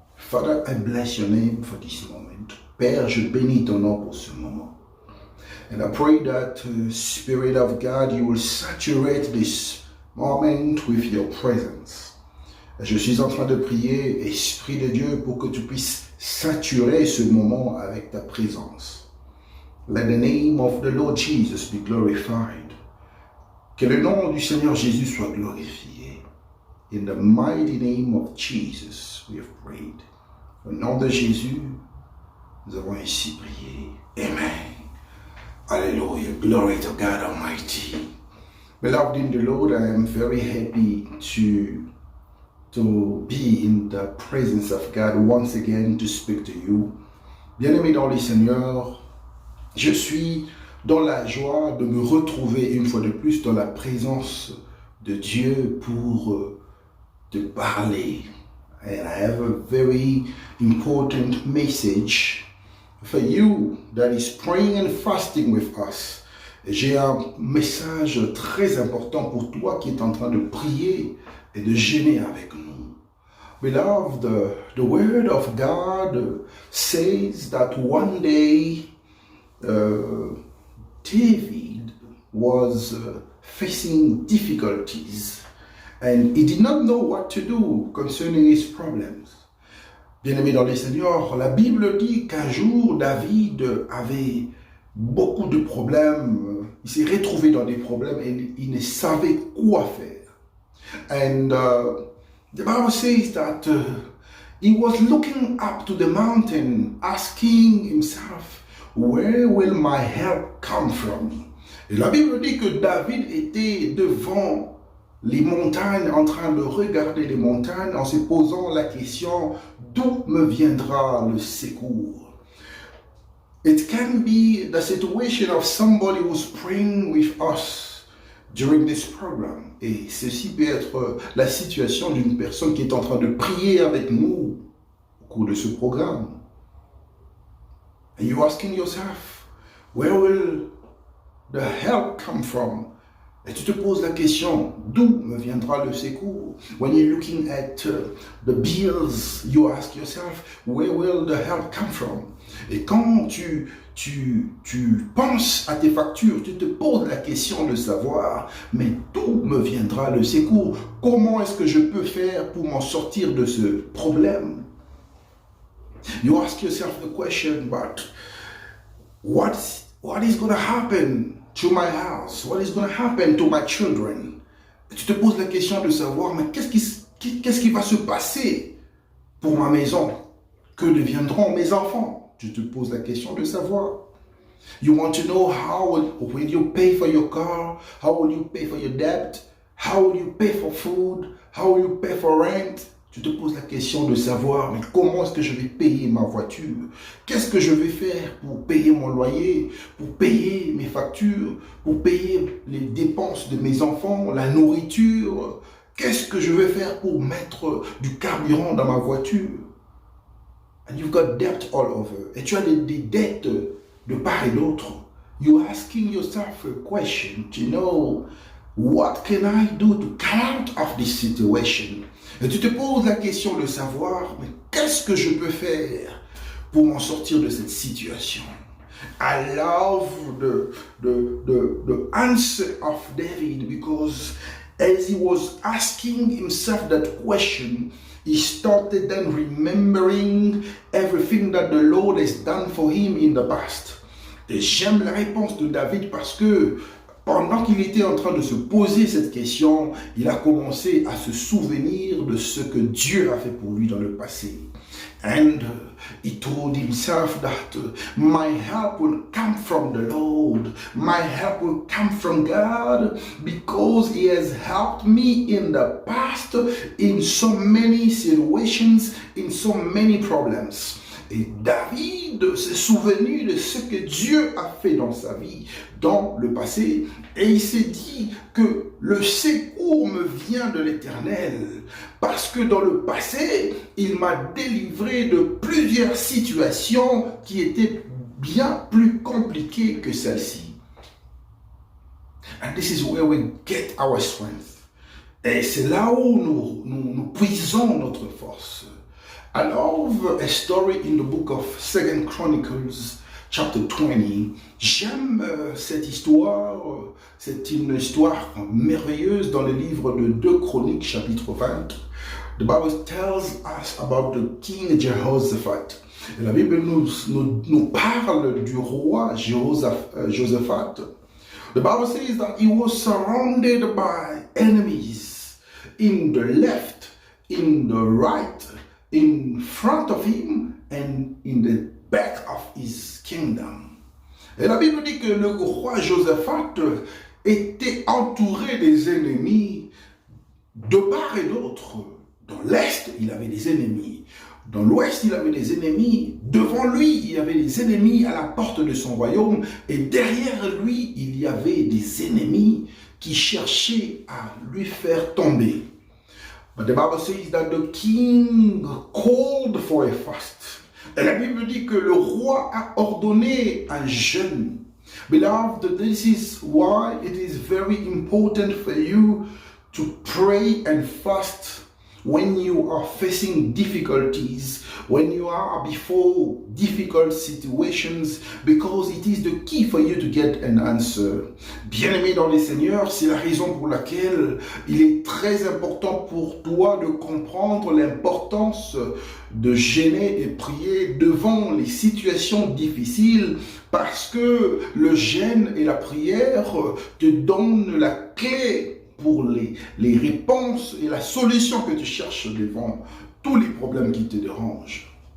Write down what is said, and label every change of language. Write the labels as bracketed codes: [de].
[en] Father, I bless your name for this moment. [fr] Père, je bénis ton nom pour ce moment. [en] And I pray that, Spirit of God, you will saturate this moment with your presence. [fr] Je suis en train de prier, Esprit de Dieu, pour que tu puisses saturer ce moment avec ta présence. [en] Let the name of the Lord Jesus be glorified. [fr] Que le nom du Seigneur Jésus soit glorifié. [en] In the mighty name of Jesus, we have prayed. [fr] Au nom de Jésus, nous avons ainsi prié. [en] Amen. Hallelujah. Glory to God Almighty. Beloved in the Lord, I am very happy to be in the presence of God once again to speak to you. [fr] Bien-aimé dans le Seigneur, je suis dans la joie de me retrouver une fois de plus dans la présence de Dieu pour te parler. [en] And I have a very important message for you that is praying and fasting with us. [fr] J'ai un message très important pour toi qui est en train de prier et de jeûner avec nous. [en] Beloved, the word of God says that one day David was facing difficulties and he did not know what to do concerning his problems. [fr] Bien-aimé dans le Seigneur, la Bible dit qu'un jour David avait beaucoup de problèmes, il s'est retrouvé dans des problèmes et il ne savait quoi faire. [en] And the Bible says that he was looking up to the mountain, asking himself, where will my help come from? [fr] Et la Bible dit que David était devant les montagnes, en train de regarder les montagnes, en se posant la question, d'où me viendra le secours? [en] It can be the situation of somebody who's praying with us during this program. [fr] Et ceci peut être la situation d'une personne qui est en train de prier avec nous au cours de ce programme. [en] And you're asking yourself, where will the help come from? [fr] Et tu te poses la question, d'où me viendra le secours? [en] When you're looking at the bills, you ask yourself, where will the help come from? [fr] Et quand tu penses à tes factures, tu te poses la question de savoir, mais d'où me viendra le secours? Comment est-ce que je peux faire pour m'en sortir de ce problème? [en] You ask yourself the question, but what is going to happen to my house? What is going to happen to my children? [fr] Et tu te poses la question de savoir, mais qu'est-ce qui va se passer pour ma maison? Que deviendront mes enfants? Tu te poses la question de savoir. [en] You want to know how will you pay for your car? How will you pay for your debt? How will you pay for food? How will you pay for rent? [fr] Tu te poses la question de savoir, mais comment est-ce que je vais payer ma voiture? Qu'est-ce que je vais faire pour payer mon loyer, pour payer mes factures, pour payer les dépenses de mes enfants, la nourriture? Qu'est-ce que je vais faire pour mettre du carburant dans ma voiture? [en] And you've got debt all over. [fr] Et tu as des dettes de part et d'autre. [en] You're asking yourself a question to know, what can I do to come out of this situation? [fr] Et tu te poses la question de savoir, mais qu'est-ce que je peux faire pour m'en sortir de cette situation? [en] I love the answer of David because as he was asking himself that question, he started then remembering everything that the Lord has done for him in the past. [fr] Et j'aime la réponse de David parce que pendant qu'il était en train de se poser cette question, il a commencé à se souvenir de ce que Dieu a fait pour lui dans le passé. [en] And he told himself that my help will come from the Lord. My help will come from God because He has helped me in the past in so many situations, in so many problems. [fr] Et David s'est souvenu de ce que Dieu a fait dans sa vie, dans le passé, et il s'est dit que le secours me vient de l'Éternel, parce que dans le passé, il m'a délivré de plusieurs situations qui étaient bien plus compliquées que celle-ci. [en] And this is where we get our strength. [fr] Et c'est là où nous puisons notre force. [en] I love a story in the book of 2 Chronicles, chapter 20. [fr] J'aime cette histoire. C'est une histoire merveilleuse dans le livre de 2 Chroniques, chapitre 20. [en] The Bible tells us about the King Jehoshaphat. [fr] Et la Bible nous parle du roi Josaphat. [en] The Bible says that he was surrounded by enemies in the left, in the right, in front of him, and in the back of his kingdom. [fr] Et la Bible dit que le roi Josaphat était entouré des ennemis de part et d'autre. Dans l'est, il avait des ennemis. Dans l'ouest, il avait des ennemis. Devant lui, il y avait des ennemis à la porte de son royaume. Et derrière lui, il y avait des ennemis qui cherchaient à lui faire tomber. [en] But the Bible says that the king called for a fast. [fr] Et la Bible dit que le roi a ordonné un jeûne. [en] Beloved, this is why it is very important for you to pray and fast when you are facing difficulties, when you are before difficult situations, because it is the key for you to get an answer. [fr] Bien-aimé dans les Seigneurs, c'est la raison pour laquelle il est très important pour toi de comprendre l'importance de jeûner et prier devant les situations difficiles, parce que le jeûne et la prière te donnent la clé pour les réponses et la solution que tu cherches devant tous les problèmes qui te dérangent.